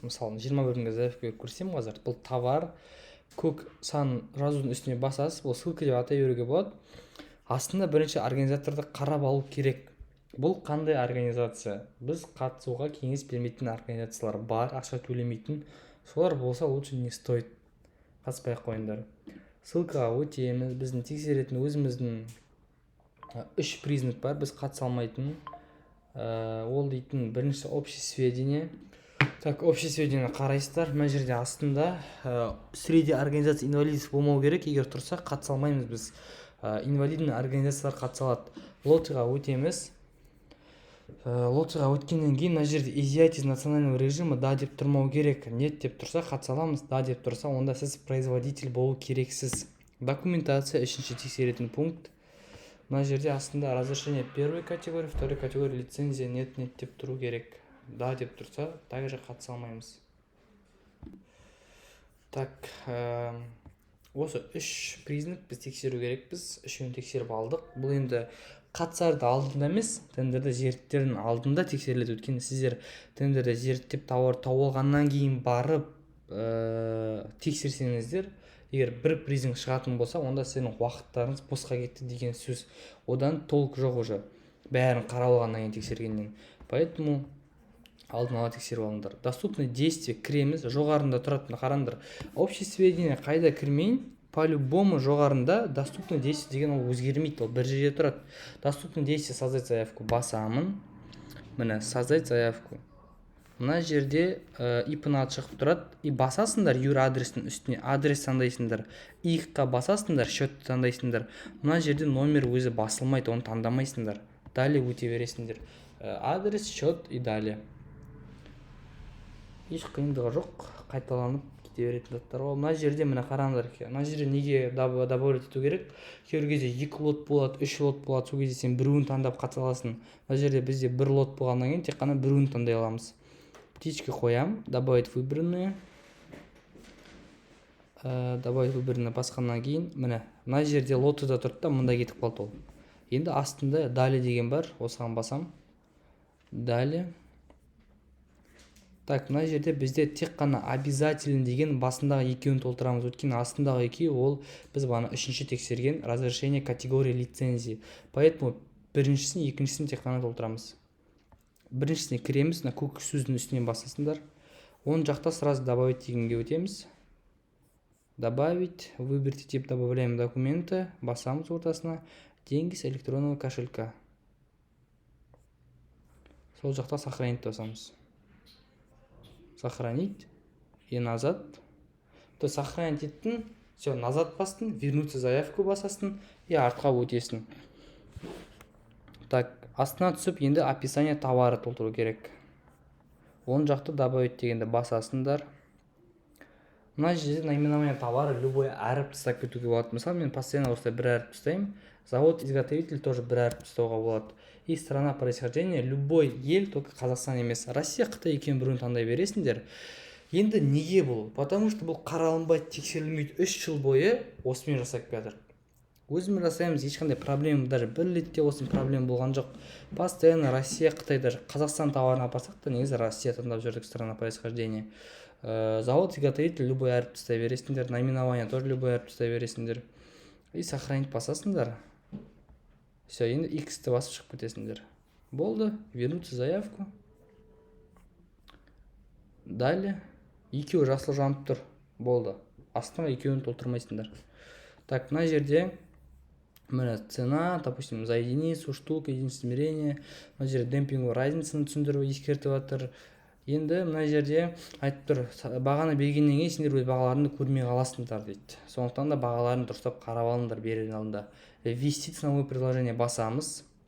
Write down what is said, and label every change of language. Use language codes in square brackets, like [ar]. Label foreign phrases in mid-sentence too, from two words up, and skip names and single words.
[kk] Мысалы 21-ге заявка беріп көрсетемін қазір. Бұл товар, көк сан жазудың үстіне басасыз. Бұл ссылка деп атай беруге болады. Астында бірінші организаторды қарап алу керек. Бұл қандай организация? Біз қатысуға кеңес бермейтін организациялар бар, ақша төлемейтін. Солар болса [ru] лучше не стоит. [kk] Қатыспай-ақ қойыңдар. Ссылкаға өтеміз. Біздің тексеретін өзіміздің үш признак бар, біз қатыса алмайтын. Ол дейтін бірінші [ru] общее сведения. Так, общее сведения [kk] қарайсыздар. Мына жерде астында [ru] среди организация инвалидов [kk] болмау керек. Егер тұрса қатыса алмаймыз біз. Инвалидный организациялар қатыса алады. Лотыға өтеміз. Лотыға өткеннен кейін мына жерде [ru] изъятие из национального режима [kk] да деп тұрмау керек. Нет деп тұрса қатыса аламыз, да деп тұрса онда сіз производитель болу керексіз. Документация үшінші тексеретін пункт. Мына жерде астында [ru] разрешение первой категории, второй категории лицензия нет [kk] деп тұру керек. Да деп тұрса, также қатыса алмаймыз. Так, осы үш признак біз тексеру керекпіз. Үшеуін тексеріп алдық. Бұл енді қатысарды алдында емес, тендерді зерттеудің алдында тексеріледі. Өйткені сіздер тендерді зерттеп тауып алғаннан кейін барып тексерсеңіздер, егер бір признак шығатын болса, онда сенің уақыттарыңыз босқа кетті деген сөз. Одан толық жоқ уже. Бәрін қарап алғаннан кейін тексергеннен. Поэтому алдын ала тексеріп алыңдар. [ru] Доступны действие [kk] кіреміз. Жоғарында тұратын қараңдар. [ru] Общее сведения [kk] қайда кірмейін? По-любому жоғарында [ru] доступны действие [kk] деген ол өзгермейді. Ол бір жерде тұрады. [ru] Доступны действие создать заявку басамын. Міне создать заявку. [kk] Мына жерде ИП-ны аты шығып тұрады. И басасыңдар юр адрестің үстіне. Адрес таңдайсыңдар. ИХ-қа басасыңдар, счетты таңдайсыңдар. Мына жерде номер өзі басылмайды, оны таңдамайсыңдар. Далее өте бересіңдер. [ru] Адрес, счет и далее. [kk] Еш қиындығы жоқ, қайталанып кете беретін заттар ғой. Мына жерде міне қараңдар. Мына жерде неге добавлять ету керек? Кейбір кезде 2 лот болады, 3 лот болады. Сол кезде сен біреуін таңдап қатыса аласың. Мына жерде бізде 1 лот болғаннан кейін тек қана біреуін таңдай аламыз. Птички қоям, [ru] добавить выбранные. Добавить выбранные [kk] басқаннан кейін міне мына жерде лоты да тұрды да мында кетіп қалды ол. Енді астында далее деген бар, осыған басам. [ru] Далее. [kk] Так, мына жерде бізде тек қана обязателен деген басындағы екеуін толтырамыз. Өйткені астындағы екеуі ол біз бағана үшінші тексерген [ru] разрешение категории лицензии. [kk] Поэтому біріншісін, екіншісін тек қана толтырамыз. Біріншісіне кіреміз, көк сөздің үстінен басасыңдар. Он жақта [ru] сразу добавить [kk] дегенге өтеміз. [ru] Добавить, выберите тип, добавляем документы, [kk] басамыз ортасына, [ru] деньги с электронного кошелька. [kk] Сол жақта сохранить басамыз. [ru] Сохранить и назад. То сохранить еттің, все, назад бастың, вернуться заявку басастың и [kk] артқа өтесің. Так, астына түсіп, енді [ru] описание товары [kk] толтыру керек. Он жақты добавить дегенде басасыңдар. Мына жерде [ru] наименование товары любой [kk] әріп тастап кетуге болады. Мысалы, мен постоянно осылай бір әріп тастаймын. [ru] Завод-изготовитель тоже [kk] бір әріп тастауға болады. [ru] И страна происхождения любой ел, только Қазақстан емес. [kk] Россия, Қытай екеуін біреуін таңдай бересіңдер. Енді неге бұл? Потому что бұл қаралынбайды, тексерілмейді. 3 жыл бойы осымен жасап келе жатыр. Өзіміз жасаймыз, ешқандай проблема, даже бір летте осының проблема болған жоқ. Постоянно Россия, Қытай, даже Қазақстан товарын апарсақ та негізі Россия таңдап жүрдік, [ru] страна происхождения. Завод-изготовитель любой [kk] әріп тастай бересіңдер, [ru] наименование тоже любой [kk] әріп тастай бересіңдер. [ru] И сохранить [kk] басасыңдар. Все, енді X-ті басып шығып кетесіңдер. Болды, [ru] вернуться заявку. Далее. [kk] Екеуі жасыл жанып тұр. Болды. Астына екеуін толтырмайсыңдар. [ru] Так, [kk] мына жерде міне [ru] цена, допустим, за единицу, штук, единица измерения. [kk] Мына жерде демпинговый разницаны түсіндіру ескертіп жатыр. Енді мына жерде айтып тұр, бағаны бергеннен кейін сендер өз бағаларыңды көрмей қаласыңдар дейді. Сондықтан да бағаларын дұрыстап қарап алыңдар берген алдында. [ru] Ввести ценовое предложение [kk] басамыз.